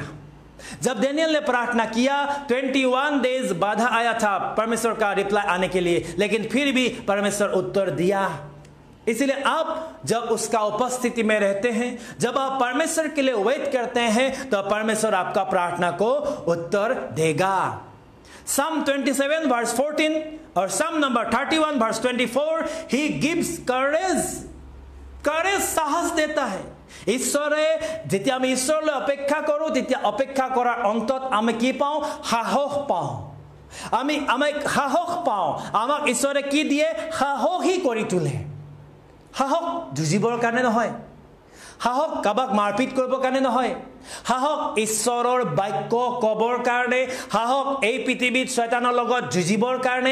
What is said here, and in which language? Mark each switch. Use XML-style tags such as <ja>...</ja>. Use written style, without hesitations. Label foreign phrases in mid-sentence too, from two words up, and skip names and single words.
<hi>जब दानियेल ने प्रार्थना किया 21 डेज बाधा आया था परमेश्वर का रिप्लाई आने के लिए, लेकिन फिर भी परमेश्वर उत्तर दिया। इसलिए आप जब उसका उपस्थिति में रहते हैं, जब आप परमेश्वर के लिए वेट करते हैं, तो परमेश्वर आपका प्रार्थना को उत्तर देगा।</hi> <en>Psalm 27 verse 14</en> <hi>और</hi> <en>Psalm number 31 verse 24, he gives courage</en> <hi>साहस देता है।</hi> <as>ঈশ্বৰে যেতিয়া আমি ঈশ্বৰলৈ অপেক্ষা কৰোঁ, তেতিয়া অপেক্ষা কৰাৰ অন্তত আমি কি পাওঁ? সাহস পাওঁ। আমি সাহস পাওঁ। আমাক ঈশ্বৰে কি দিয়ে? সাহসী কৰি তোলে। সাহস যুঁজিবৰ কাৰণে নহয়, সাহস কাবাক মাৰপিট কৰিবৰ কাৰণে নহয়, সাহস ঈশ্বৰৰ বাক্য কবৰ কাৰণে, সাহস এই পৃথিৱীত শয়তানৰ লগত যুঁজিবৰ কাৰণে।</as>